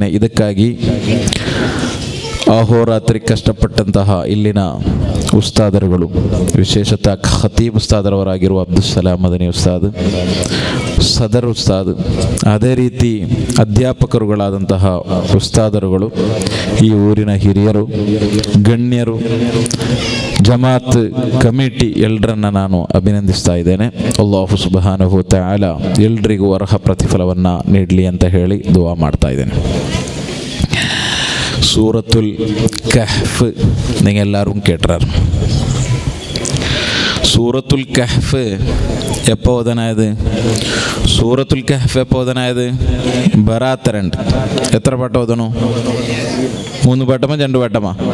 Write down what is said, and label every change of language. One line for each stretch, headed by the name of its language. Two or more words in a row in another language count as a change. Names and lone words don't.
Kannada: ಇದಕ್ಕಾಗಿ ಅಹೋರಾತ್ರಿ ಕಷ್ಟಪಟ್ಟಂತಹ ಇಲ್ಲಿನ ಉಸ್ತಾದರುಗಳು, ವಿಶೇಷತಃ ಖತೀಬ್ ಉಸ್ತಾದರವರಾಗಿರುವ ಅಬ್ದುಸ್ಸಲಾಂ ಮದನಿ ಉಸ್ತಾದ್, ಸದರ್ ಉಸ್ತಾದ್, ಅದೇ ರೀತಿ ಅಧ್ಯಾಪಕರುಗಳಾದಂತಹ ಉಸ್ತಾದರುಗಳು, ಈ ಊರಿನ ಹಿರಿಯರು, ಗಣ್ಯರು, ಜಮಾತ್ ಕಮಿಟಿ ಎಲ್ಲರನ್ನ ನಾನು ಅಭಿನಂದಿಸ್ತಾ ಇದ್ದೇನೆ.
Arabic: الله سبحانه وتعالى
Kannada: ಎಲ್ರಿಗೂ ಅರ್ಹ ಪ್ರತಿಫಲವನ್ನು ನೀಡಲಿ ಅಂತ ಹೇಳಿ ದುವಾ ಮಾಡ್ತಾ ಇದ್ದೇನೆ.
Malayalam: സൂറത്തുൽ കഹ്ഫ് നിങ്ങൾ എല്ലാവരും കേട്ടാറ്. സൂറത്തുൽ കഹ്ഫ് എപ്പോൾ ഓതനായത്? സൂറത്തുൽ കഹ്ഫ് എപ്പോൾ ഓതനായത്? ബറാത്ത് 2. എത്ര പാട്ട ഓതണു? 3 പാട്ടമോ 2 പാട്ടമോ?